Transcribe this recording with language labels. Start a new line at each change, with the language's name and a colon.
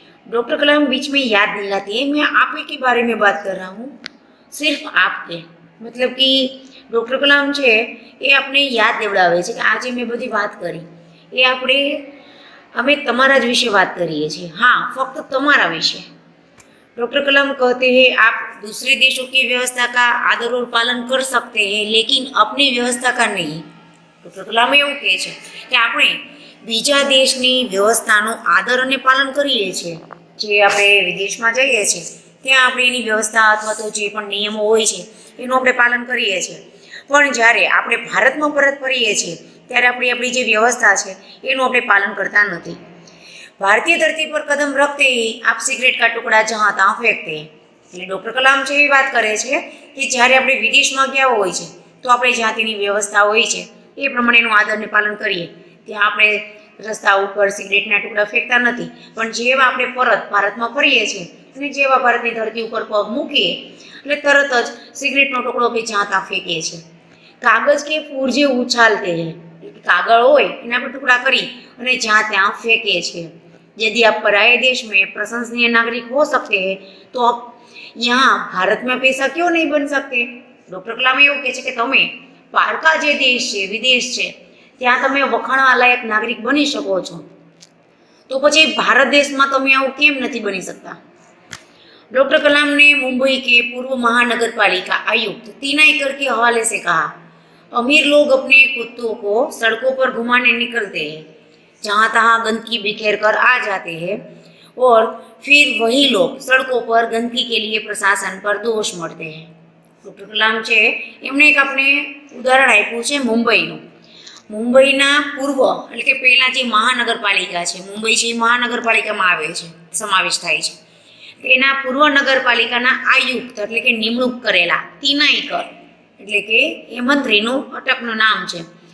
Hindi: Doctor कलाम बीच में याद दिलाती है, मैं आप ही के बारे में बात कर रहा हूँ, सिर्फ आपके, मतलब कि डॉक्टर कलाम
Gujarati: છે એ આપણે યાદ દેવડાવે છે કે આજે મેં બધી વાત કરી એ અમે તમારા જ વિશે વાત કરીએ છીએ।
Hindi: हाँ, फक्त तुम्हारा विषय। डॉक्टर कलाम कहते हैं आप दूसरे देशों की व्यवस्था का आदर और पालन कर सकते हैं, लेकिन अपनी व्यवस्था का नहीं।
Gujarati: डॉक्टर कलाम એવું કહે છે કે આપણે બીજા દેશની વ્યવસ્થાનું આદર અને પાલન કરીએ છીએ। જે આપણે વિદેશમાં જઈએ છીએ ત્યાં આપણે એની વ્યવસ્થા અથવા તો જે પણ નિયમો હોય છે એનું આપણે પાલન કરીએ છીએ, પણ જ્યારે આપણે ભારતમાં પરત ફરીએ છીએ ત્યારે આપણી જે વ્યવસ્થા છે એનું આપણે પાલન કરતા નથી।
Hindi: भारतीय धरती पर कदम रखते ही आप सिगरेट का टुकड़ा जहाँ तहाँ फेंकते हैं।
Gujarati: એટલે ડૉક્ટર કલામ છે એ વાત કરે છે કે જ્યારે આપણે વિદેશમાં ગયા હોય છે તો આપણે જ્યાં તેની વ્યવસ્થા હોય છે એ પ્રમાણેનું આદરને પાલન કરીએ। ત્યાં આપણે રસ્તા ઉપર સિગરેટના ટુકડા ફેંકતા નથી, પણ જેવા આપણે પરત ભારતમાં ફરીએ છીએ અને જેવા ભારતની ધરતી ઉપર પગ મૂકીએ એટલે તરત જ સિગરેટનો ટુકડો કે જ્યાં ત્યાં ફેંકીએ છીએ।
Hindi: કાગજ કે ફૂર જે ઉછાલતે हैं,
Gujarati: કાગળ હોય એના પર ટુકડા કરી અને જ્યાં ત્યાં ફેંકીએ છીએ।
Hindi: यदि आप पराये देश में प्रशंसनीय नागरिक हो सकते हैं तो आप यहाँ भारत में पैसा क्यों नहीं बन सकते।
Gujarati: डॉक्टर कलाम એવું કહે છે કે તમે પારકા જે દેશ છે વિદેશ છે ત્યાં તમે વખાણવા લાયક નાગરિક બની શકો છો, તો પછી ભારત દેશમાં તમે આવું કેમ નથી બની सकता।
Hindi: डॉक्टर कलाम ने मुंबई के पूर्व महानगरपालिका आयुक्त तीनाईकर के हवाले से कहा, अमीर लोग अपने कुत्तों को सड़कों पर घुमाने निकलते हैं, जहाँ तहाँ गंदगी बिखेर कर आ जाते हैं, और फिर वही लोग सड़कों पर गंदगी के लिए प्रशासन पर दोष मढ़ते हैं।
Gujarati: डॉक्टर कलाम છે એમણે એક આપણે ઉદાહરણ આપ્યું છે મુંબઈનું। મુંબઈના પૂર્વ એટલે કે પહેલાં જે મહાનગરપાલિકા છે, મુંબઈ છે એ મહાનગરપાલિકામાં આવે છે, સમાવેશ થાય છે। તેના પૂર્વ નગરપાલિકાના આયુક્ત એટલે કે નિમણૂક કરેલા તિનાઈકર એટલે કે એ મંત્રીનું અટકનું નામ છે।